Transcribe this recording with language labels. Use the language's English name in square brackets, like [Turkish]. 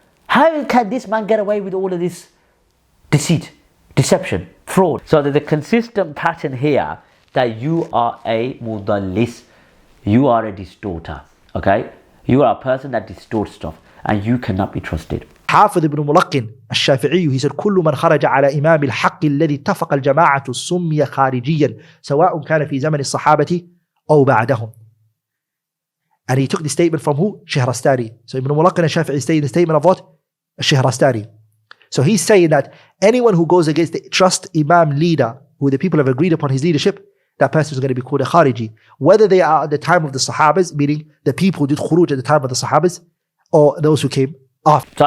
[English] How can this man get away with all of this deceit, deception, fraud? So there's a consistent pattern here that you are a mudallis. You are a distorter. Okay? You are a person that distorts stuff and you cannot be trusted. [Arabic] حافظ ابن ملقن الشافعي [English] he said [Arabic] كل من خرج على إمام الحق الذي اتفق الجماعة سمي خارجيا سواء كان في زمن الصحابة أو بعدهم. [English] And he took the statement from who? Shahrastani. So Ibn Mulaqqin al-Shafi'i is saying the statement of what? Shahrastani. So he's saying that anyone who goes against the trust Imam leader, who the people have agreed upon his leadership, that person is going to be called a Khariji. Whether they are at the time of the Sahabas, meaning the people who did khuruj at the time of the Sahabas, or those who came after.